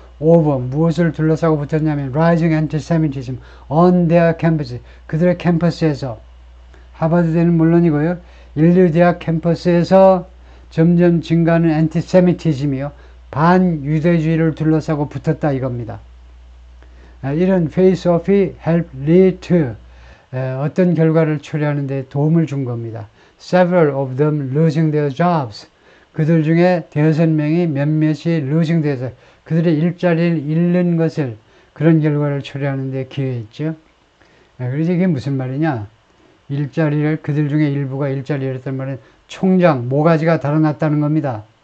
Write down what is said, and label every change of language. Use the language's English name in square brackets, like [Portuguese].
[Korean] over 무엇을 둘러싸고 붙었냐면 [English] rising antisemitism on their campus [Korean] 그들의 캠퍼스에서 하버드대는 물론이고요. 인류 대학 캠퍼스에서 점점 증가하는 antisemitism이요. 반유대주의를 둘러싸고 붙었다 이겁니다. 이런 face-off이 [English] help lead to [Korean] 어떤 결과를 초래하는 데 도움을 준 겁니다. [English] Several of them losing their jobs. [Korean] 그들 중에 대여섯 명이 몇몇이 [English] losing their [Korean] 그들의 일자리를 잃는 것을 그런 결과를 초래하는 데 기여했죠. 그래서 이게 무슨 말이냐? 일자리를 그들 중에 일부가 일자리를 잃었단 말은 총장 모가지가 달아났다는 겁니다.